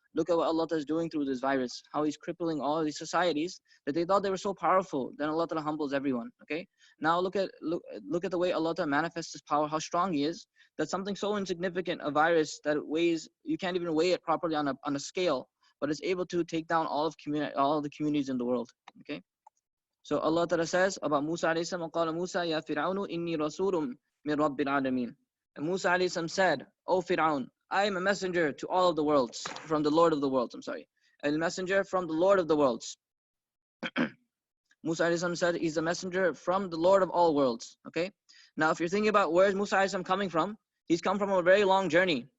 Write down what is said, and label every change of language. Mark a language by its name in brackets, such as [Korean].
[English] Look at what Allah is doing through this virus, how He's crippling all these societies that they thought they were so powerful. Then Allah humbles everyone. Okay. Now look at the way Allah manifests His power, how strong He is. That something so insignificant, a virus that weighs, you can't even weigh it properly on a scale, but it's able to take down all the communities in the world. Okay. So Allah says about Musa alayhi salam, [Arabic] وَقَالَ مُوسَى يَا فِرْعَوْنُ إِنِّي رَسُولٌ مِّن رَبِّ الْعَالَمِينَ. [English] And Musa alayhi salam said, O Fir'aun, I am a messenger to all of the worlds, from the Lord of the worlds. I'm sorry, a messenger from the Lord of the worlds. Musa alayhi salam said he's a messenger from the Lord of all worlds. Okay. Now, if you're thinking about where is Musa alayhi salam coming from, he's come from a very long journey.